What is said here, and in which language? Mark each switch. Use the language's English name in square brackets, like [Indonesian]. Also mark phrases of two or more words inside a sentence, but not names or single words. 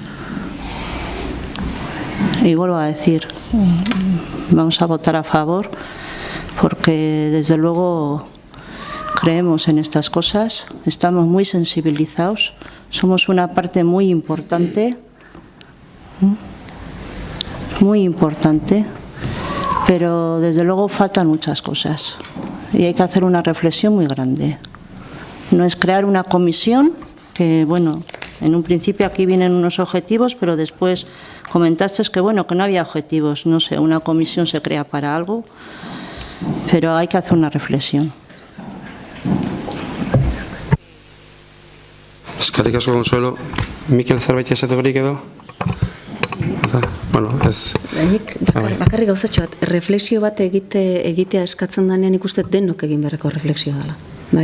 [Spanish] Y vuelvo a decir, vamos a votar a favor porque desde luego creemos en estas cosas, estamos muy sensibilizados, somos una parte muy importante, pero desde luego faltan muchas cosas y hay que hacer una reflexión muy grande. No es crear una comisión que, bueno, en un principio aquí vienen unos objetivos, pero después comentaste que, bueno, que no había objetivos. No sé, una comisión se crea para algo, pero hay que hacer una reflexión. [Basque] Eskerrik asko, Consuelo. Mikel, zerbait esategorik edo? Bueno, ez... Bakarrik gauzatxo bat, refleksio bat egitea eskatzen danean ikusten denok egin beharreko refleksio dela, bai?